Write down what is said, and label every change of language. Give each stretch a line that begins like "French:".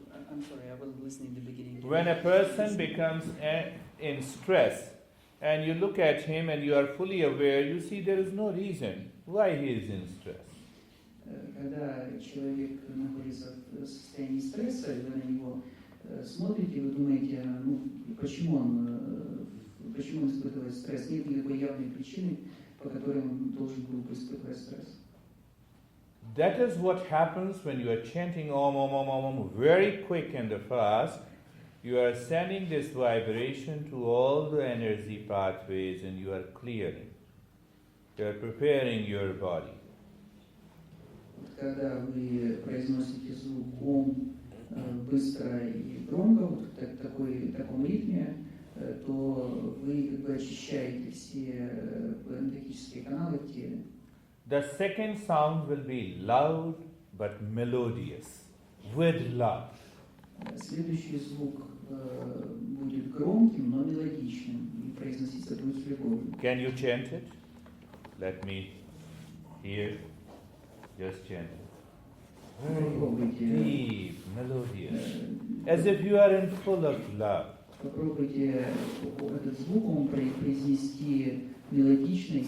English: I'm sorry, I wasn't listening in the beginning. When a person becomes in stress and you look at him and you are fully aware, you see there is no reason why he is in stress.
Russian: Когда человек находится в состоянии стресса, и вы на него смотрите, вы думаете, ну, почему он испытывает стресс? Нет никакой явной причины, по которой он должен был бы испытывать стресс.
English: That is what happens when you are chanting Om, Om, Om, Om, Om, very quick and fast. You are sending this vibration to all the energy pathways and you are clearing. You are preparing your body.
Russian: Когда вы произносите звук Ом быстро и громко, вот в таком ритме, то вы как бы очищаете все энергетические каналы в теле.
English: The second sound will be loud but melodious, with love.
Russian: Следующий звук будет громким, но мелодичным, и произноситься будет с любовью.
English: Can you chant it? Let me hear. Just chant it.
Russian: Попробуйте.
English: Deep, melodious, as if you are in full of love.
Russian: Попробуйте этот звук он произнести мелодично и с